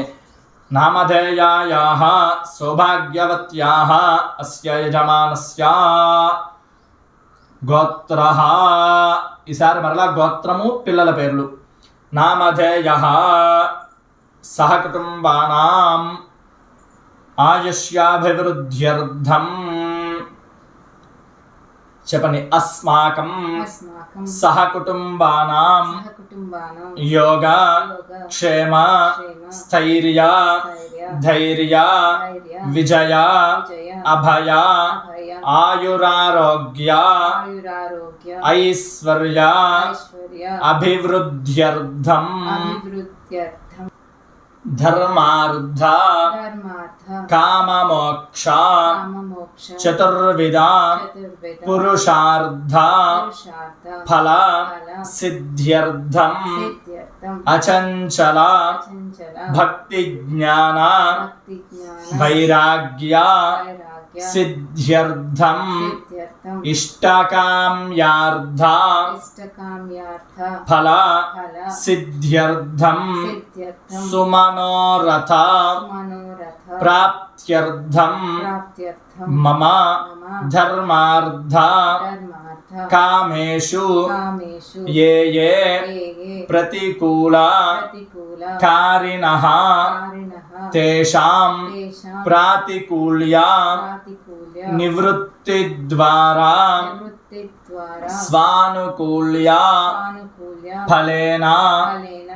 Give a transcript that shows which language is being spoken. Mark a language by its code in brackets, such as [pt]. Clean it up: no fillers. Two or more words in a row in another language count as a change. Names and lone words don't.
[sa] నామధేయాయాః సౌభాగ్యవత్యాః అస్య యజమానస్య గోత్రః. [te] ఈసారి మరలా గోత్రము, పిల్లల పేర్లు. [sa] నామధేయః సహకుటుంబానాం ఆయుష్యాభివృద్ధ్యర్థం చెప్పండి. అస్మాకం अस्माकं సహకుటుంబానాం सहकुटुम्बानां యోగ योग క్షేమ क्षेम స్థైర్య स्थैर्य ధైర్య धैर्य విజయ विजय అభయ अभय ఆయురారోగ్య आयुरारोग्य ఐశ్వర్య ऐश्वर्य అభివృద్ధ్యర్థం अभिवृद्ध्यर्थं ధర్మార్థ धर्मार्थ కామమోక్ష काममोक्ष చతుర్విధ चतुर्विध పురుషార్థ पुरुषार्थ ఫల फल సిద్ధ్యర్థం सिद्ध्यर्थं అచంచల अचञ्चल భక్తి జ్ఞాన भक्तिज्ञान వైరాగ్య वैराग्य సిద్ధ్యర్థం सिद्ध्यर्थं ఇష్టకామ్యార్థ इष्टकाम्यार्थ ఫల फल సిద్ధ్యర్థం सिद्ध्यर्थं సుమనోరథ मनोरथ ప్రాప్త్యర్థం प्राप्त्यर्थं మమ मम ధర్మార్థ धर्मार्थ కామేషు कामेषु ఏ ఏ ये ప్రతికూల प्रतिकूल కారిణః कारिणः తేషాం तेषां ప్రాతికూల్య प्रातिकूल्य నివృత్తి ద్వారా निवृत्तिद्वारा స్వానుకూల్య स्वानुकूल्य ఫలేన फलेन